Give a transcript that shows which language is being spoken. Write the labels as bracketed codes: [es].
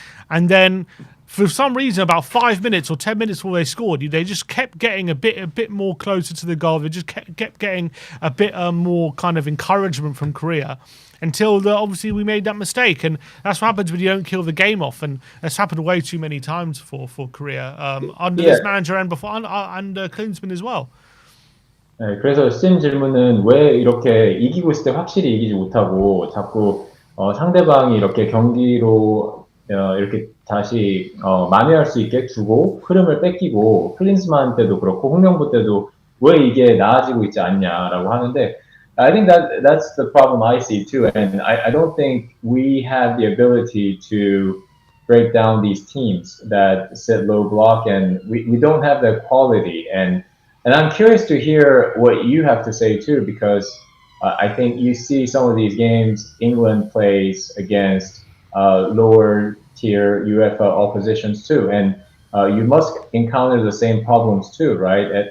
[en] And then, for some reason, about 5 minutes or 10 minutes before they scored, they just kept getting a bit more closer to the goal. They just kept getting a bit more kind of encouragement from Korea until obviously we made that mistake. And that's what happens when you don't kill the game off. And that's happened way too many times for Korea under this manager and before and Klinsmann as well. [ko] 네, 그래서 심 질문은 왜 이렇게 이기고 있을 때 확실히 이기지 못하고 자꾸 상대방이 이렇게 경기로 이렇게 다시 만회할 수 있게 주고 흐름을 뺏기고 클린스만 때도 그렇고 홍명보 때도 왜 이게 나아지고 있지 않냐라고 하는데 [en] I think that's the problem I see too, and I don't think we have the ability to break down these teams that sit low block, and we don't have the quality. And I'm curious to hear what you have to say too, because I think you see some of these games England plays against lower tier UEFA oppositions too, and you must encounter the same problems too, right?